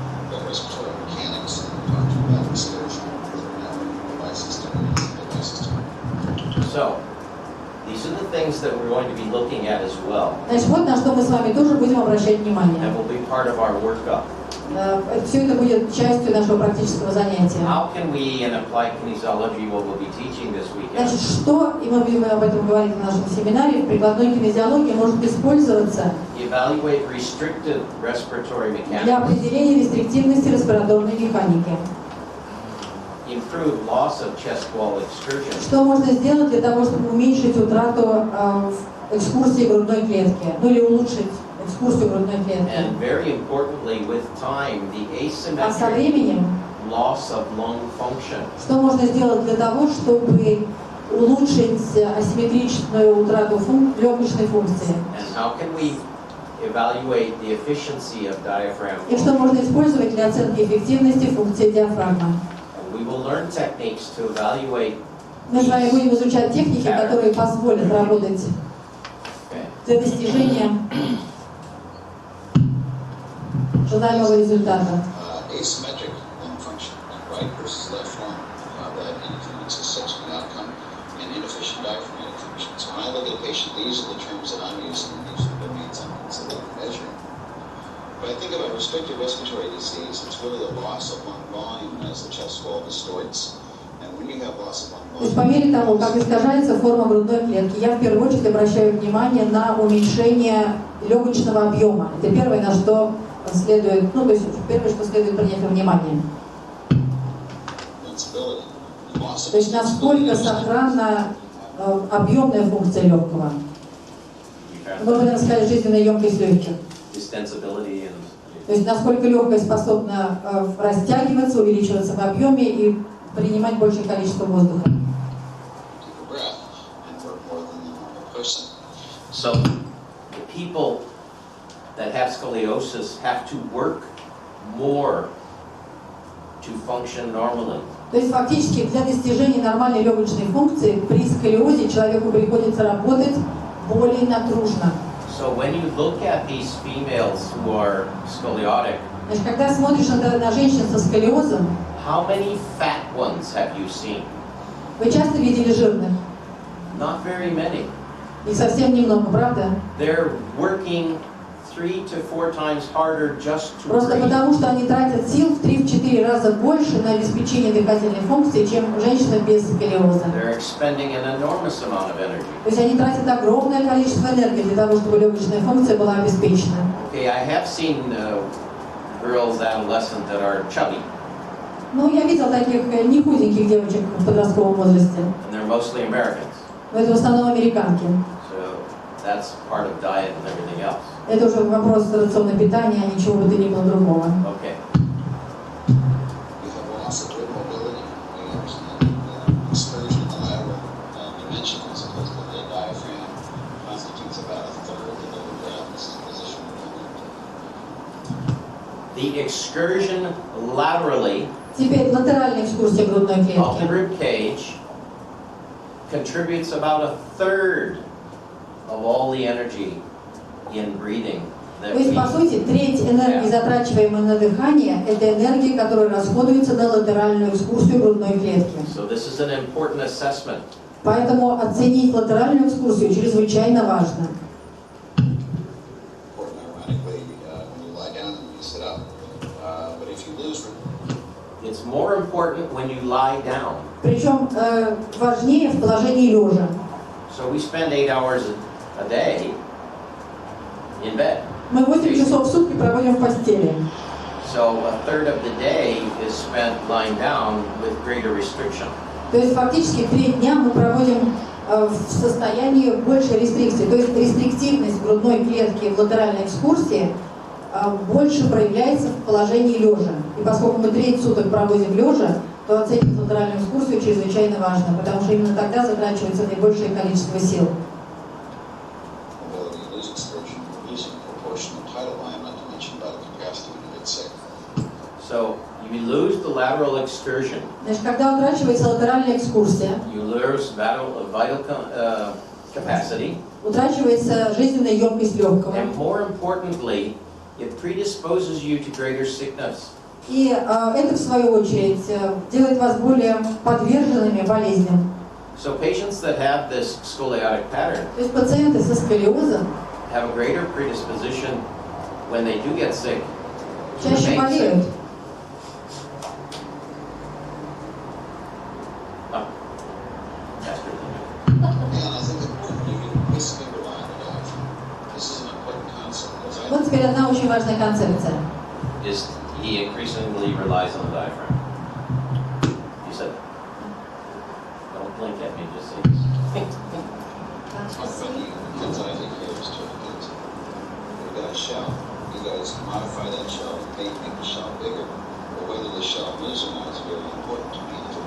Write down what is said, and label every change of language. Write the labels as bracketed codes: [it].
[en] But respiratory mechanics, talking about excursion, devices to So these are the things that we're going to be looking at as well, [ru] Значит, вот на что мы с вами тоже будем обращать внимание. [en] and will be part of our workup. [ru] Все это будет частью нашего практического занятия. [en] How can we, in applied kinesiology, what we'll be teaching this weekend, [ru] Значит, что, и мы будем об этом говорить на нашем семинаре, в прикладной кинезиологии может использоваться [en] evaluate restricted respiratory [ru] для [en] mechanics, [ru] определения рестриктивности респираторной механики. [en] improve loss of chest wall excursion, [ru] Что можно сделать для того, чтобы уменьшить утрату экскурсии грудной клетки, ну или улучшить экскурсию грудной клетки. [en] and very importantly, with time, the [ru] А со [en] asymmetric [ru] временем, [en] loss of lung function. [ru] что можно сделать для того, чтобы улучшить асимметричную утрату легочной функции? [en] And how can we evaluate the efficiency of diaphragm [ru] И что [en] function? [ru] можно использовать для оценки эффективности функции диафрагмы? [en] And we will learn techniques to evaluate [ru] Мы с вами [en] these. [ru] будем изучать техники, которые позволят работать [en] Okay. [ru] для достижения желаемого результата. [en] asymmetric lung function, right versus left lung, that influences subsequent outcome, and inefficient diaphragmatic function. So when I look at a patient, these are the terms that I'm using, these are the domains I'm considering measuring. When I think about restricted respiratory disease, it's really the loss of lung volume as the chest wall distorts. And when you have loss of lung [ru] То есть [en] volume, [ru] по мере того, как искажается форма грудной клетки, я в первую очередь обращаю внимание на уменьшение легочного объема. Это первое, на что следует, ну то есть первое, что следует принять во внимание. [en] insensibility, loss of [ru] То есть насколько сохранна объемная функция легкого. Мы будем сказать жизненная емкость легких. [en] Distensibility and [ru] То есть насколько легкое способно растягиваться, увеличиваться в объеме и принимать большее количество воздуха. [en] keep a breath and work more than the normal person. so the people that have scoliosis have to work more to function normally. [ru] То есть фактически для достижения нормальной легочной функции при сколиозе человеку приходится работать более натружно. [en] So when you look at these females who are scoliotic, [ru] Значит, когда смотришь на женщин со сколиозом, [en] how many fat ones have you seen? [ru] вы часто видели жирных? [en] Not very many. [ru] Их совсем немного, правда? [en] They're working 3 to 4 times harder just to [ru] Просто [en] breathe. [ru] потому, что они тратят сил в 3-4 раза больше на обеспечение дыхательной функции, чем женщина без сколиоза. [en] They're expending an enormous amount of energy. [ru] То есть они тратят огромное количество энергии для того, чтобы легочная функция была обеспечена. [en] Okay, I have seen girls, adolescent, that are chubby, [ru] Ну, я видел таких не худеньких девочек в подростковом возрасте, [en] and they're mostly Americans. [ru] но это в основном американки. [en] So that's part of diet and everything else. [ru] Это уже вопрос рационного питания, а ничего бы то ни было другого. [en] Okay. You have loss of rib mobility, we understand excursion in the lateral dimension as opposed to the diaphragm constitutes about a third of the breath. This is position The excursion laterally [ru] Теперь латеральная экскурсия грудной [en] of the [ru] клетки. [en] rib cage contributes about a third of all the energy in breathing that [ru] То есть, по сути, треть энергии, затрачиваемой на дыхание, это энергия, которая расходуется на латеральную экскурсию грудной клетки. [en] So this is an important assessment. [ru] Поэтому оценить латеральную экскурсию чрезвычайно важно. [en] Important, ironically, when you lie down and when you sit up. But if you lose, It's more important when you lie down. [ru] Причем важнее в положении лежа. [en] So we spend 8 hours a day in bed. [ru] Мы 8 часов в сутки проводим в постели. [en] So a third of the day is spent lying down with greater restriction. [ru] То есть фактически 3 дня мы проводим в состоянии большей рестрикции. То есть рестриктивность грудной клетки в латеральной экскурсии больше проявляется в положении лежа. И поскольку мы треть суток проводим лежа, то оценить латеральную экскурсию чрезвычайно важно, потому что именно тогда затрачивается наибольшее количество сил. [en] So you lose the lateral excursion. [ru] Значит, когда утрачивается латеральная экскурсия, [en] You lose vital capacity. [ru] утрачивается жизненная емкость легкого. [en] And more importantly, it predisposes you to greater sickness. [ru] И это, в свою очередь, делает вас более подверженными болезням. [en] So patients that have this scoliotic pattern [ru] То есть пациенты со сколиозом [en] have a greater predisposition when they do get sick to [ru] чаще [en] remain sick. [ru] болеют. [en] And I think that you basically rely on the diaphragm. This is an important concept. [ru] Вот теперь одна очень важная концепция. [en] Is he increasingly relies on the diaphragm? You said that. Don't blink at me, just say yes. Talk about the kids that I take care of is children kids. We've got a shell. You guys modify that shell, make the shell bigger. But whether the shell moves or not is very important to me.